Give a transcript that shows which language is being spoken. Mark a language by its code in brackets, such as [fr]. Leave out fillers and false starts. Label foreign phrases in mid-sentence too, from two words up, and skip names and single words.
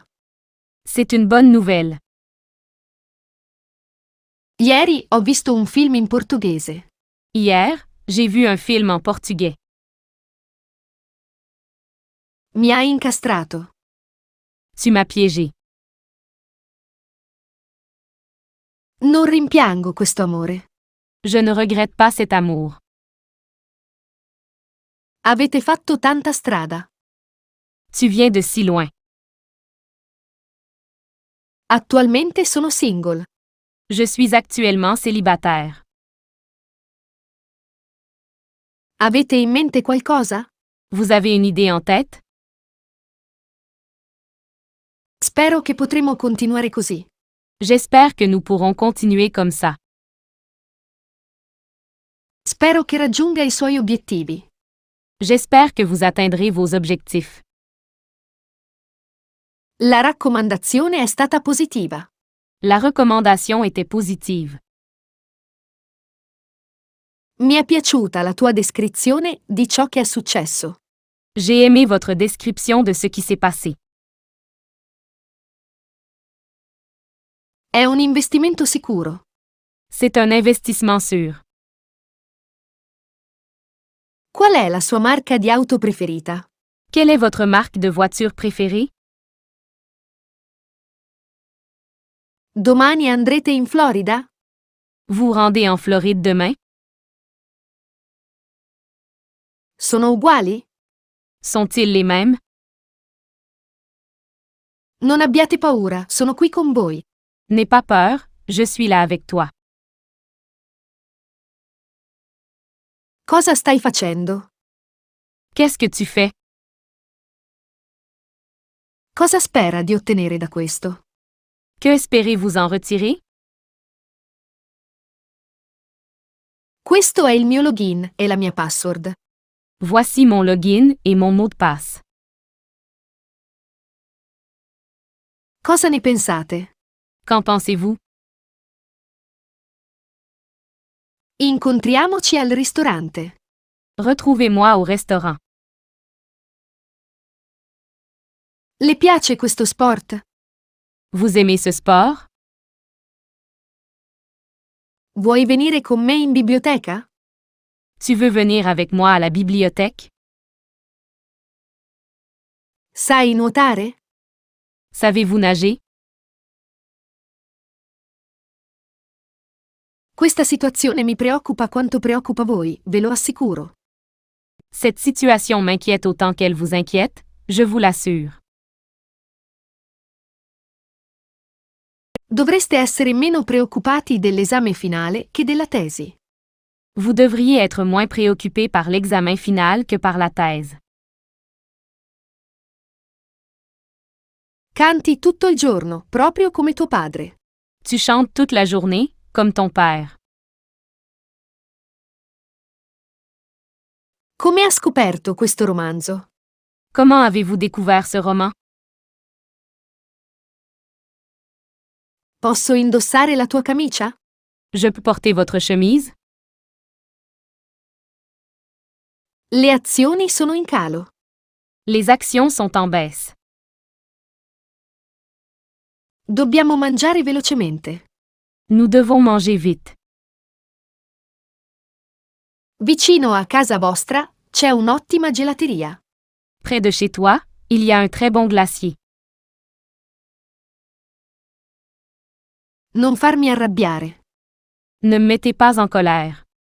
[fr] C'est une bonne nouvelle. [it] Ieri ho visto un film in portoghese. [fr] Hier, j'ai vu un film en portugais. [it] Mi hai incastrato. [fr] Tu m'as piégé. [it] Non rimpiango questo amore. [fr] Je ne regrette pas cet amour. [it] Avete fatto tanta strada. [fr] Tu viens de si loin. [it] Attualmente sono single. [fr] Je suis actuellement célibataire. [it] Avete in mente qualcosa? [fr] Vous avez une idée en tête? [it] Spero che potremo continuare così. [fr] J'espère que nous pourrons continuer comme ça. [it] Spero che raggiunga i suoi obiettivi. [fr] J'espère que vous atteindrez vos objectifs. [it] La raccomandazione è stata positiva. [fr] La recommandation était positive. [it] Mi è piaciuta la tua descrizione di ciò che è successo. [fr] J'ai aimé votre description de ce qui s'est passé. [it] È un investimento sicuro. [fr] C'est un investissement sûr. [it] Qual è la sua marca di auto preferita? [fr] Quelle est votre marque de voiture préférée? [it] Domani andrete in Florida? [fr] Vous rendez en Floride demain? [it] Sono uguali? [fr] Sont-ils les mêmes? [it] Non abbiate paura, sono qui con voi. [fr] N'aie pas peur, je suis là avec toi. [it] Cosa stai facendo? [fr] Qu'est-ce que tu fais? [it] Cosa spera di ottenere da questo? [fr] Que espérez-vous en retirer? [it] Questo è il mio login e la mia password. [fr] Voici mon login et mon mot de passe. [it] Cosa ne pensate? [fr] Qu'en pensez-vous? [it] Incontriamoci al ristorante. [fr] Retrouvez-moi au restaurant. [it] Le piace questo sport? [fr] Vous aimez ce sport? [it] Vuoi venire con me in biblioteca? [fr] Tu veux venir avec moi à la bibliothèque? [it] Sai nuotare? [fr] Savez-vous nager? [it] Questa situazione mi preoccupa quanto preoccupa voi, ve lo assicuro. [fr] Cette situation m'inquiète autant qu'elle vous inquiète, je vous l'assure. [it] Dovreste essere meno preoccupati dell'esame finale che della tesi. [fr] Vous devriez être moins préoccupé par l'examen final que par la thèse. [it] Canti tutto il giorno, proprio come tuo padre. [fr] Tu chantes toute la journée, comme ton père. [it] Come ha scoperto questo romanzo? [fr] Comment avez-vous découvert ce roman? [it] Posso indossare la tua camicia? [fr] Je peux porter votre chemise? [it] Le azioni sono in calo. [fr] Les actions sont en baisse. [it] Dobbiamo mangiare velocemente. [fr] Nous devons manger vite. [it] Vicino a casa vostra c'è un'ottima gelateria. [fr] Près de chez toi, il y a un très bon glacier. [it] Non farmi arrabbiare. [fr] Ne me mettez pas en colère.